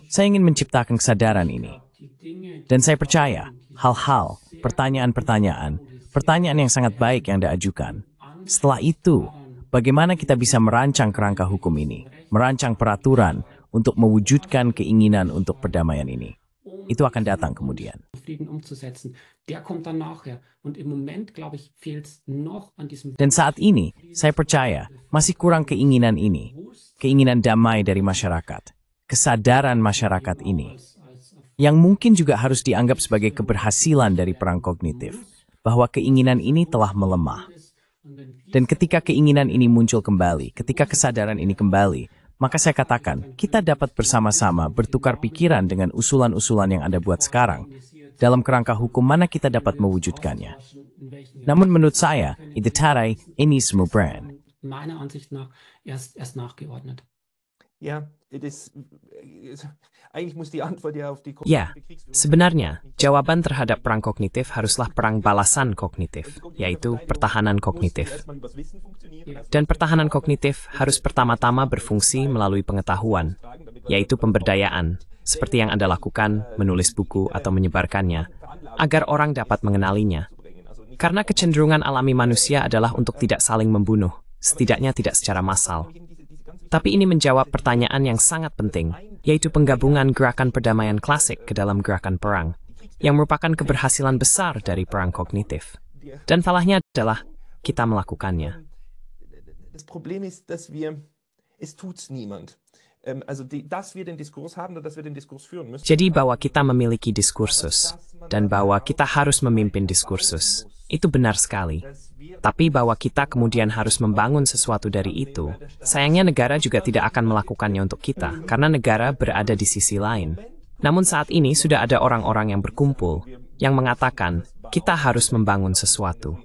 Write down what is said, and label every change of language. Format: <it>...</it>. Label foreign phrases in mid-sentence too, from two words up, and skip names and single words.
<id>Saya ingin menciptakan kesadaran ini. Dan saya percaya, hal-hal, pertanyaan-pertanyaan yang sangat baik yang Anda ajukan, Setelah itu, bagaimana kita bisa merancang kerangka hukum ini, merancang peraturan untuk mewujudkan keinginan untuk perdamaian ini. Itu akan datang kemudian.</id> <de>Frieden umzusetzen. Der kommt dann nachher. Und im Moment, glaube ich, fehlt es noch an diesem.</de> <id>Dan saat ini, saya percaya masih kurang keinginan ini, keinginan damai dari masyarakat, kesadaran masyarakat ini, yang mungkin juga harus dianggap sebagai keberhasilan dari perang kognitif, bahwa keinginan ini telah melemah. Dan ketika keinginan ini muncul kembali, ketika kesadaran ini kembali, maka saya katakan, kita dapat bersama-sama bertukar pikiran dengan usulan-usulan yang Anda buat sekarang. Dalam kerangka hukum mana kita dapat mewujudkannya. Namun menurut saya, itu tarai ini semua brand.</id> <de>Meiner Ansicht nach erst nachgeordnet. Ja, eigentlich muss die Antwort ja auf die</de> <id>Ya, sebenarnya jawaban terhadap perang kognitif haruslah perang balasan kognitif, yaitu pertahanan kognitif. Dan pertahanan kognitif harus pertama-tama berfungsi melalui pengetahuan, yaitu pemberdayaan, seperti yang Anda lakukan, menulis buku atau menyebarkannya, agar orang dapat mengenalinya. Karena kecenderungan alami manusia adalah untuk tidak saling membunuh, setidaknya tidak secara massal. Tapi ini menjawab pertanyaan yang sangat penting, yaitu penggabungan gerakan perdamaian klasik ke dalam gerakan perang, yang merupakan keberhasilan besar dari perang kognitif. Dan falahnya adalah kita melakukannya.</id> <de>Das Problem ist, dass es tut's niemand. Dass wir den Diskurs haben und dass wir den Diskurs führen müssen.</de> <id>Jadi bahwa kita memiliki diskursus, dan bahwa kita harus memimpin diskursus, itu benar sekali. Tapi bahwa kita kemudian harus membangun sesuatu dari itu, sayangnya negara juga tidak akan melakukannya untuk kita, karena negara berada di sisi lain. Namun saat ini sudah ada orang-orang yang berkumpul, yang mengatakan, kita harus membangun sesuatu.</id>